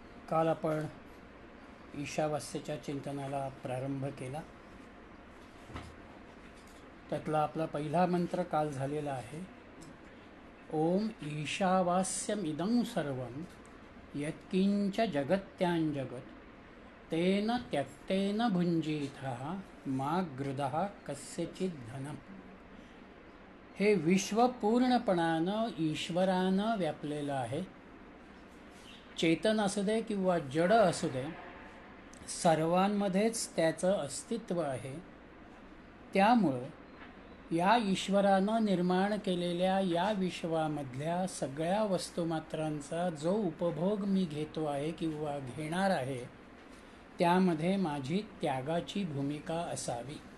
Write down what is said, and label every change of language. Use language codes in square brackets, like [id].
[mr] काल आपण ईशावास्याच्या चिंतनाला प्रारंभ केला. त्यातला आपला पहिला मंत्र काल झालेला आहे. [sa] ओम ईशावास्यमिदं सर्वं यत्किंच जगत्याञ्जगत् तेन त्यक्तेन भुञ्जीतः मा गृधः कस्यचित् धनम्. [mr] हे विश्व पूर्णपणानं ईश्वरानं व्यापलेलं आहे. चेतन असू दे किंवा जड असू दे, सर्वांमध्येच त्याचं अस्तित्व आहे. त्यामुळं या ईश्वरानं निर्माण केलेल्या या विश्वामधल्या सगळ्या वस्तुमात्रांचा जो उपभोग मी घेतो आहे किंवा घेणार आहे, त्यामध्ये माझी त्यागाची भूमिका असावी.